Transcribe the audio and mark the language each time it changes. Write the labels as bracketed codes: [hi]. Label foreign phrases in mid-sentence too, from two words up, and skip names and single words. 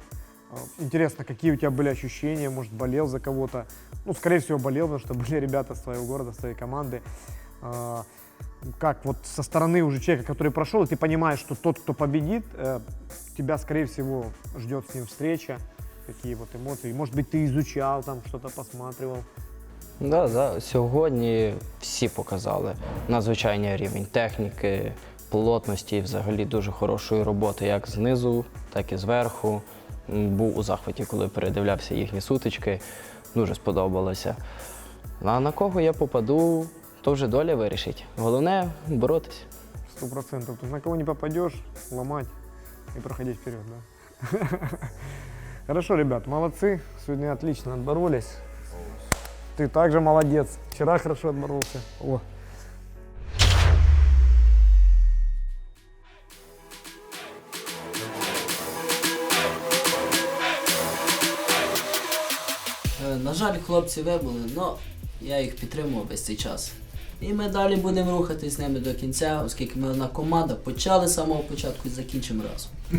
[ru] Интересно, какие у тебя были ощущения? Может, болел за кого-то? Ну, скорее всего, болел, потому что были ребята с твоего города, с твоей команды. Как вот со стороны уже человека, который прошел, и ты понимаешь, что тот, кто победит, тебя, скорее всего, ждет с ним встреча. Какие вот эмоции? Может быть, [uk] ти изучав, там щось посматривав? Да, сьогодні всі показали надзвичайний рівень техніки, плотності і взагалі дуже хорошої роботи, як знизу, так і зверху. Був у захваті, коли передивлявся їхні сутички, дуже сподобалося. А на кого я попаду, то вже доля вирішить. Головне – боротись. 100%. [ru] То на кого не попадешь, ломать и проходить вперед, да? Хорошо, ребят, молодцы. Сегодня отлично отборолись. Ты также молодец. Вчера хорошо отборолся. О. [uk] На жаль, хлопці вибули, але я їх підтримував весь цей час. І ми далі будемо рухатись з ними до кінця, оскільки ми одна команда, почали з самого початку і закінчимо разом.